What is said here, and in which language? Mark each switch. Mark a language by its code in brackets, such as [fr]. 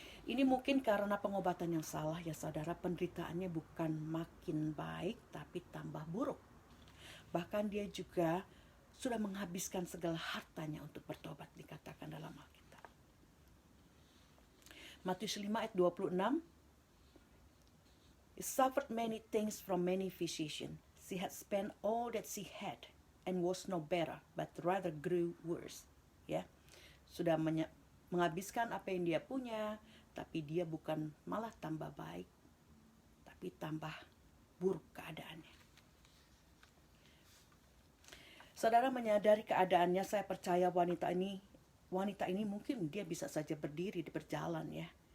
[id] Ini mungkin karena pengobatan yang salah ya saudara, penderitaannya bukan makin baik tapi tambah buruk. Bahkan dia juga sudah menghabiskan segala hartanya untuk bertobat, dikatakan dalam Alkitab. [en] Matius 5 ayat 26, He suffered many things from many physicians. She had spent all that she had and was no better, but rather grew worse. [id] Ya, sudah menghabiskan apa yang dia punya, tapi dia bukan malah tambah baik, tapi tambah buruk keadaannya. Saudara menyadari keadaannya, saya percaya wanita ini mungkin dia bisa saja berdiri, berjalan ya.